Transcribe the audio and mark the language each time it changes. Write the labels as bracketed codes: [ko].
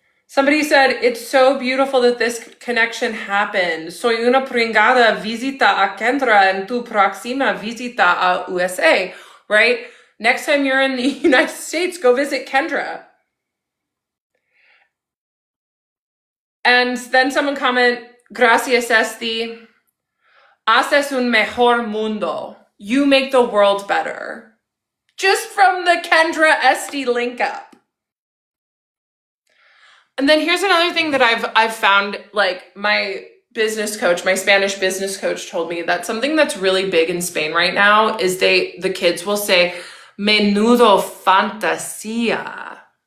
[en] Somebody said, it's so beautiful that this connection happened. [es] Soy una pringada, visita a Kendra en tu próxima visita a USA, right? [en] Next time you're in the United States, go visit Kendra. And then someone comment, [es] gracias Esti, haces un mejor mundo. [en] You make the world better. Just from the Kendra Esti link up. And then here's another thing that I've found, like my business coach, my Spanish business coach told me that something that's really big in Spain right now is the kids will say, [es] menudo fantasía.